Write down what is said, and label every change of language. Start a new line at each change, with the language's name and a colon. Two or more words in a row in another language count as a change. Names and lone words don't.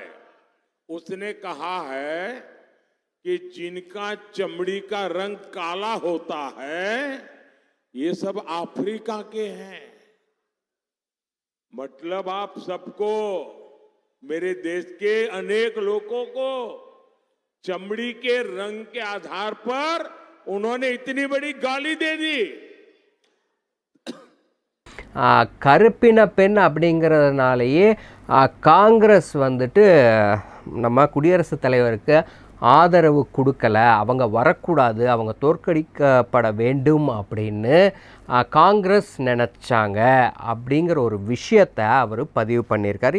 Hindi: उसने कहा है कि जिनका चमड़ी का रंग काला होता है ये सब अफ्रीका के हैं. मतलब आप सबको, मेरे देश के अनेक लोगों को चमड़ी के रंग के आधार पर उन्होंने इतनी बड़ी गाली दे दी.
Tamil: கருப்பின பெண் அப்படிங்கிறதுனாலேயே காங்கிரஸ் வந்துட்டு நம்ம குடியரசுத் தலைவருக்கு ஆதரவு கொடுக்கலை, அவங்க வரக்கூடாது, அவங்க தோற்கடிக்கப்பட வேண்டும் அப்படின்னு காங்கிரஸ் நினச்சாங்க அப்படிங்கிற ஒரு விஷயத்தை அவர் பதிவு பண்ணியிருக்காரு.